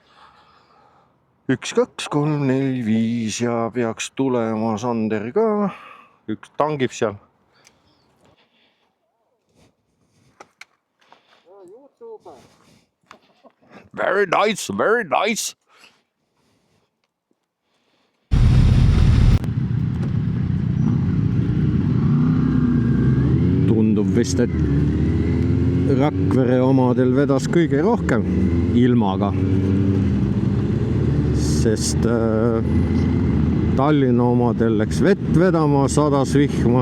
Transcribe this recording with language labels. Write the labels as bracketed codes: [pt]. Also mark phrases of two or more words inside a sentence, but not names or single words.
[et] 1, 2, 3, 4, 5 ja peaks tulema Sander ka. Üks tangib seal. [en] Very nice, very nice. [et] Tundub vist, et Rakvere omadel vedas kõige rohkem ilmaga, sest Tallinna omadel läks vett vedama, sadas vihma.